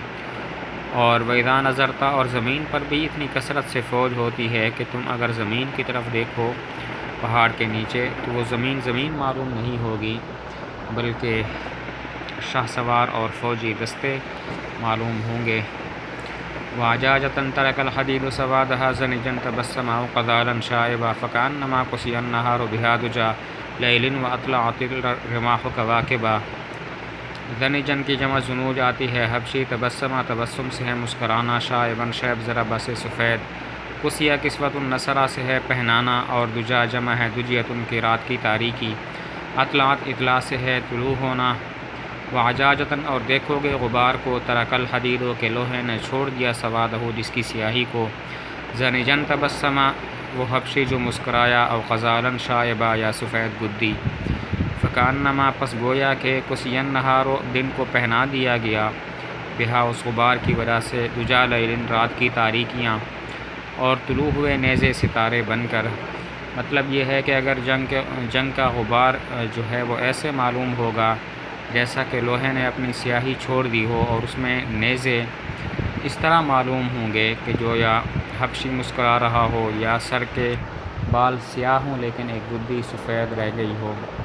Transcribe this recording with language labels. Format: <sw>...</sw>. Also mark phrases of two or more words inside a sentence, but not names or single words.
<ur>اور</ur> <ar>وَإِذَا نَظَرْتَ</ar> <ur>اور زمین پر بھی اتنی کثرت سے فوج ہوتی ہے کہ تم اگر زمین کی طرف دیکھو پہاڑ کے نیچے تو وہ زمین معلوم نہیں ہوگی، بلکہ شاہ سوار اور فوجی دستے معلوم ہوں گے۔</ur> <ar>وَعَجَاجَةً تَرَكَ الْحَدِيدُ سَوَادَهَا زَنِجًا تَبَسَّمَ وَقَذَالًا شَائِبًا فَكَأَنَّمَا كُسِيَ النَّهَارُ بِهَا دُجَى لَيْلٍ وَأَطْلَعَتِ الرِّمَاحُ كَوَاكِبًا۔</ar> <ur>زنجن کی جمع زنوج آتی ہے، حبشی تبسمہ تبسم سے ہے مسکرانا، شائباً شیب ضربہ سے سفید، کسیہ</ur> <ar>کسوۃ النصرہ</ar> <ur>سے ہے پہنانا، اور دجا جمع ہے دجیت کی رات کی تاریکی، اطلاعت اطلاع سے ہے طلوع ہونا۔ وعجاجتاً اور دیکھو گے غبار کو،</ur> <ar>ترک الحدید</ar> <ur>کے لوہے نے چھوڑ دیا، سوادہ جس کی سیاہی کو،</ur> <ar>زنجن تبسمہ</ar> <ur>وہ حبشی جو مسکرایا، او غزالاً شائبہ یا سفید گدی، فکانما پس گویا کہ</ur> <ar>کسین نہارو</ar> <ur>دن کو پہنا دیا گیا، بہا اس غبار کی وجہ سے،</ur> <ar>دجا لیلن</ar> <ur>رات کی تاریکیاں، اور طلوع ہوئے نیزے ستارے بن کر۔ مطلب یہ ہے کہ اگر جنگ کا غبار جو ہے وہ ایسے معلوم ہوگا جیسا کہ لوہے نے اپنی سیاہی چھوڑ دی ہو، اور اس میں نیزے اس طرح معلوم ہوں گے کہ جو یا حبشی مسکرا رہا ہو، یا سر کے بال سیاہ ہوں لیکن ایک گدی سفید رہ گئی ہو۔</ur>